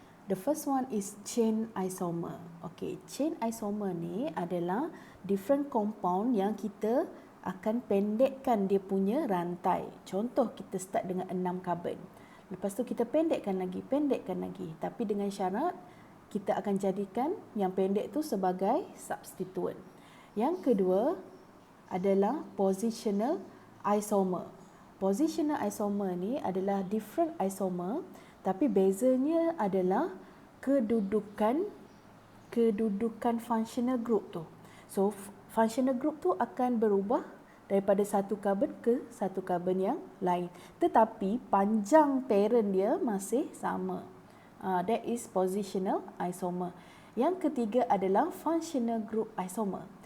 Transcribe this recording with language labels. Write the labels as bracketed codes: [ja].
[en] The first one is chain isomer. [ms] Okay, chain isomer ni adalah [en] different compound [ms] yang kita akan pendekkan dia punya rantai. Contoh kita start dengan 6 karbon. Lepas tu kita pendekkan lagi. Tapi dengan syarat kita akan jadikan yang pendek tu sebagai substituent. Yang kedua adalah positional isomer. Positional isomer ni adalah [en] different isomer, [ms] tapi bezanya adalah kedudukan functional group tu. So functional group tu akan berubah daripada satu karbon ke satu karbon yang lain, tetapi panjang parent dia masih sama. [en] That is positional isomer. [ms] Yang ketiga adalah functional group isomer.